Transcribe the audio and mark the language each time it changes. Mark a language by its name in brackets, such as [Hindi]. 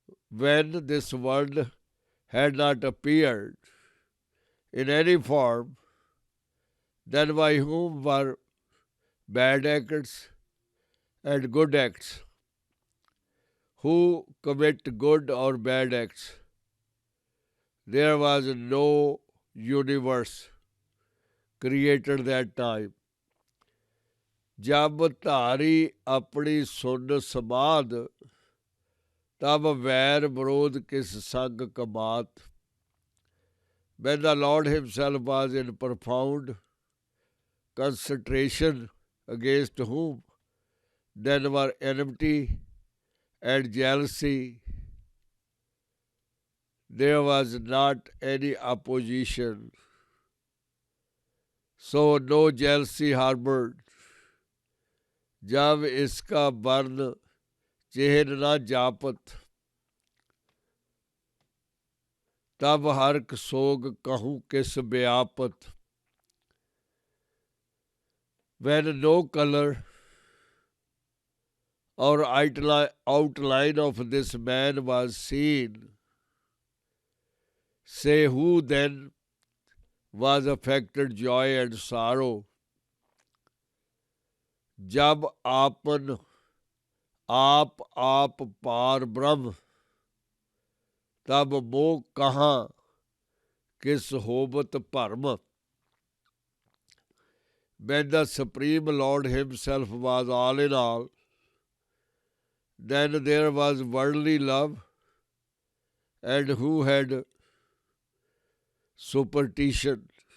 [English] When this world had not appeared in any form, then by whom were bad acts and good acts? Who commit good or bad acts? There was no universe created that time. [Punjabi] जब धारी अपनी सुन समाध, तब वैर विरोध किस संग कमात. [English] When the Lord himself was in profound concentration, against whom then were enmity and jealousy, there was not any opposition. So no jealousy harbored. [Punjabi] जब इसका वर्ण चिन्ह न जापत, तब हर्क सोग कहूँ किस व्यापत. [English] When no color or outline of this man was seen, say who then was affected joy and sorrow. [Punjabi] जब आपन आप पार ब्रह्म, तब मोह कहाँ किस होबत भरम, [English] when the Supreme Lord himself was all in all, then there was worldly love, and who had superstition?